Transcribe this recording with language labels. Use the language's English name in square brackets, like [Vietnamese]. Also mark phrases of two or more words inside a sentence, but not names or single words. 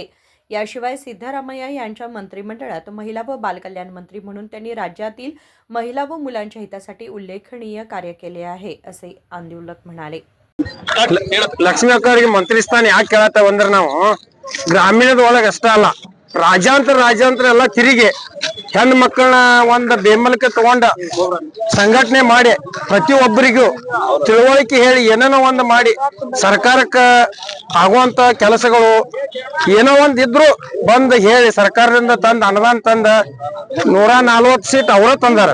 [Marathi] याशिवाय सिद्धरामय्या यांच्या मंत्रिमंडळात महिला व बालकल्याण मंत्री म्हणून त्यांनी राज्यातील महिला व मुलांच्या हितासाठी उल्लेखनीय कार्य केले आहे असे आंदोलक म्हणाले। [Kannada] ಲಕ್ಷ್ಮಿ ಅಕ್ಕವರಿಗೆ ಮಂತ್ರಿ ಸ್ಥಾನ ಯಾಕೆ ಕೇಳತ್ತೇವೆ ಅಂದ್ರೆ ನಾವು ಗ್ರಾಮೀಣದ ಒಳಗೆ ಅಷ್ಟೇ ಅಲ್ಲ ರಾಜ್ಯಾಂತರ ಎಲ್ಲ ತಿರುಗಿ ಹೆಣ್ಣು ಮಕ್ಕಳನ್ನ ಒಂದು ಬೆಂಬಲಕ್ಕೆ ತಗೊಂಡ ಸಂಘಟನೆ ಮಾಡಿ ಪ್ರತಿಯೊಬ್ಬರಿಗೂ ತಿಳುವಳಿಕೆ ಹೇಳಿ ಏನೇನೋ ಒಂದು ಮಾಡಿ ಸರ್ಕಾರಕ್ಕೆ ಆಗುವಂತ ಕೆಲಸಗಳು ಏನೋ ಒಂದ್ ಇದ್ರು ಬಂದ್ ಹೇಳಿ ಸರ್ಕಾರದಿಂದ ತಂದ ಅನುದಾನ ತಂದ 140 ಸೀಟ್ ಅವರ ತಂದಾರ।